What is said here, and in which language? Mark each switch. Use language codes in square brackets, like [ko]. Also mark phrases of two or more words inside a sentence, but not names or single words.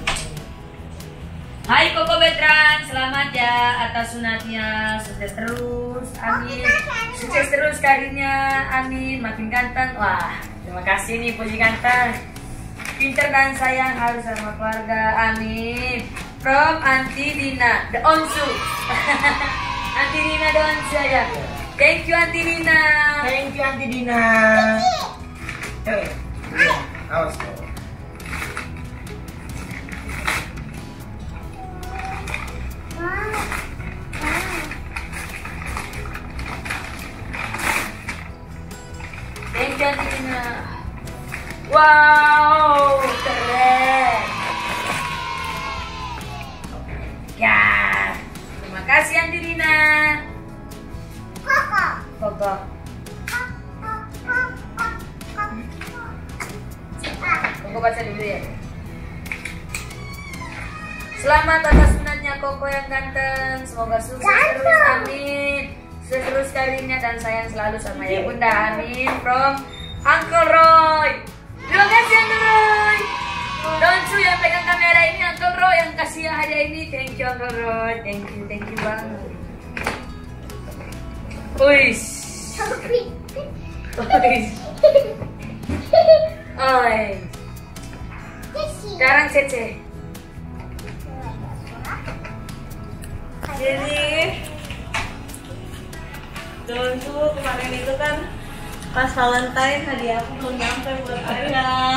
[id] Hai Koko Betran, selamat ya atas sunatnya, sukses terus, amin. Sukses terus karirnya, amin. Makin ganteng, wah terima kasih nih puji ganteng. Pinter dan sayang harus sama keluarga, amin. [en] From Aunty Dina, the Onsu. Aunty Dina the Onsu ya. Thank you Aunty Dina. Thank you Aunty Dina. [id] Awas tuh. [en] Thank you Aunty Dina. [id] Wow, keren. Ya, terima kasih Aunty Dina. Koko. Koko. Koko baca dulu ya. Selamat atas sunatnya Koko yang ganteng. Semoga sukses terus, amin. Sukses terus karirnya dan sayang selalu sama ya bunda, amin. From Uncle Roy. Terima kasih Uncle Roy. Donsu yang pegang kamera ini, Uncle Roy yang kasih hadiah ini. [en] Thank you Uncle Roy. Thank you banget. Uish. Uish. Oi. [id] Sekarang Cece. Jadi dulu kemarin itu kan pas Valentine hadiah aku belum nyampe buat ayah.